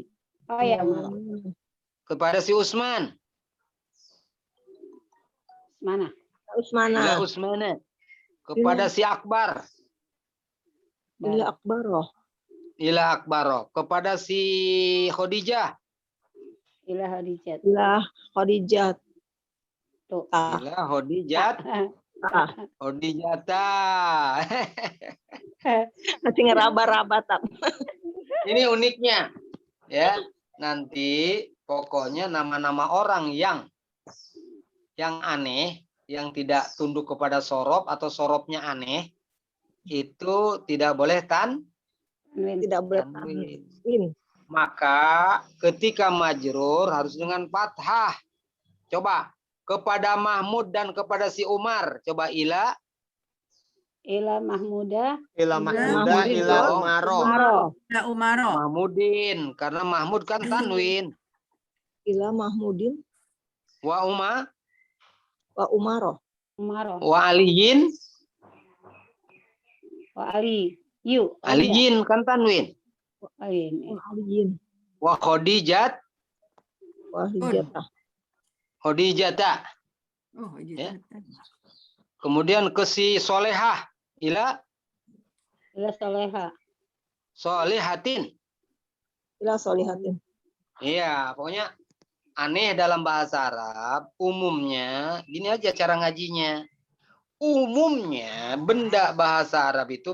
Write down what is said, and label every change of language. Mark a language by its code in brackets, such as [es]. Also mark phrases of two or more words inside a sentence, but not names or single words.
[id] Oh ya, Maro. Kepada si Usman, Mana? Usmana. [ar] إلى عثمانَ. [id] Kepada si Akbar, [ar] إلى أكبرَ. إلى أكبرَ. [id] Kepada si Khadijah, [ar] إلى خديجة. إلى خديجة. [id] Tuh. [ar] إلى خديجة, Ah, [id] Khadijata. masih ngeraba-raba tak. Ini uniknya, ya. Nanti pokoknya nama-nama orang yang aneh, yang tidak tunduk kepada sorob atau sorobnya aneh, itu tidak boleh Tanwin. Tidak boleh tanwin. tanwin. Maka ketika majrur harus dengan fathah. Coba kepada Mahmud dan kepada si Umar, coba ila [ar] إلى محمودَ. إلى محمودَ, [id] Mahmudin ila dong. Umaro. Maro. [ar] إلى عمرَ. [id] Mahmudin, karena Mahmud kan tanwin. [ar] إلى محمودٍ [id] Wa [ar] وعمرَ. [id] Maro. [ar] وعليٍّ, وعلي. Yu. [id] aliyin kan tanwin. Ali. [ar] وعليٍّ. وخديجة, وخديجةَ. [id] Khadijata. Oh, Ya. gitu. Kemudian ke si Solehah, ila [ar] إلى صالحة. [id] Solehatin. [ar] إلى صالحةٍ. [id] Iya, pokoknya aneh dalam bahasa Arab. Umumnya, gini aja cara ngajinya. Umumnya benda bahasa Arab itu